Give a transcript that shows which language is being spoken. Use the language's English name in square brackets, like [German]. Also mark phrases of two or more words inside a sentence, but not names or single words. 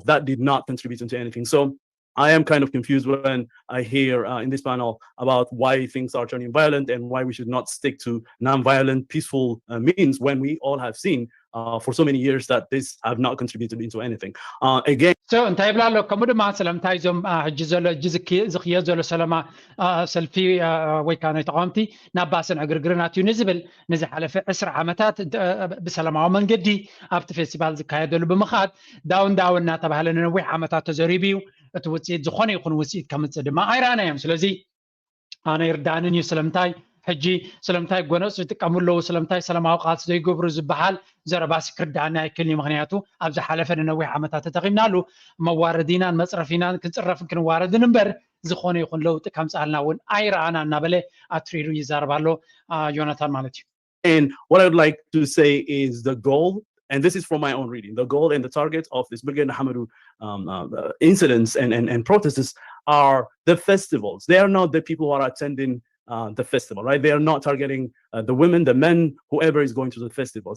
[English] That did not contribute into anything. So I am kind of confused when I hear in this panel about why things are turning violent and why we should not stick to non-violent, peaceful means when we all have seen for so many years that this have not contributed into anything. Again, [Tigrinya] so እንታይ ይብላ ኣሎ ከምኡ ድማ ሰላምታይ ዞም ሕጂ ዘሎ ዝኽየድ ዘሎ ሰላማ ሰልፊ ወይ ከዓ ናይ ተቃዋምቲ ናብ ባእስን ዕግርግርን ኣትዩ ንዝብል ንዝሓለፈ 20 ዓመታት ብሰላማዊ መንገዲ ኣብቲ ፌስቲቫል ዝካየደሉ ብምኻድ ዳውን እናተባህለ ንነዊሕ ዓመታት ተዘሪቡ እዩ እቲ ውፅኢት ዝኾነ ይኹን ውፅኢት ከምፅእ ድማ ኣይረኣናዮም ስለዚ ኣነ ይርዳእንን እዩ ስለምንታይ ሕጂ ስለምንታይ ጎነፅ ዝጥቀምሉ ስለምንታይ ሰላማዊ ቃልሲ ዘይገብሩ ዝበሃል ዘረባሲ ክርዳእና ኣይክእልኒ ምክንያቱ ኣብ ዝሓለፈ ንነዊሕ ዓመታት ተጠቒምናሉ መዋረዲናን መፅረፊናን ክንፅረፍን ክንዋረድን እምበር ዝኾነ ይኹን ለውጢ ከምፃልና እውን ኣይረኣና እናበለ ኣትሪሩ ይዛረብ ኣሎ ዮናታን ማለት እዩ [English] And what I would like to say is the goal, and this is from my own reading, the goal and the target of this Brigade Hamadu incidents and protests are the festivals. They are not the people who are attending the festival, right? They are not targeting the women, the men, whoever is going to the festivals.